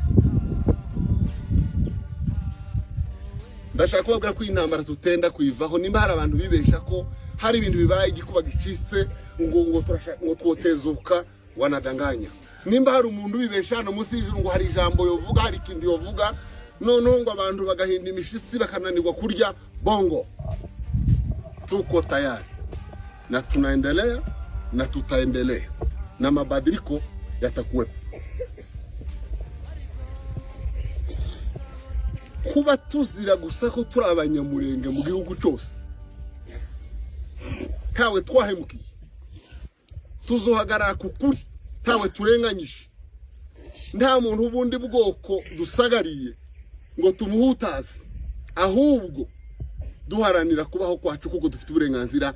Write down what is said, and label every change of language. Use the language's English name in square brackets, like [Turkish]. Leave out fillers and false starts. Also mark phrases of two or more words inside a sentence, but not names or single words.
[Kinyarwanda] Ndashaka kubabwira ko intambara tutenda kuyivaho. Nimba hari abantu bibesha ko hari ibintu bibaye igikuba gicitse ngo twotezuka, wanadanganya. Nimba hari umuntu bibesha hano munsi y'ijuru ngo hari ijambo yovuga, hari ikintu yovuga, none ngo abantu bagahinda imishitsi bakananirwa kurya, [Swahili] bongo. Tuko tayari na tunaendelea na tutaendelea, na mabadiliko yatakuwepo. [Kinyarwanda] Kuba tuzira gusa ko turi abanyamurenge mu gihugu cyose, kawe twahemukiye, tuzohagarara ku kuri, tawe turenganyije. Nta muntu ubundi bwoko dusagariye ngo tumuhutaze, ahubwo duharanira kubaho kwacu kuko dufite uburenganzira.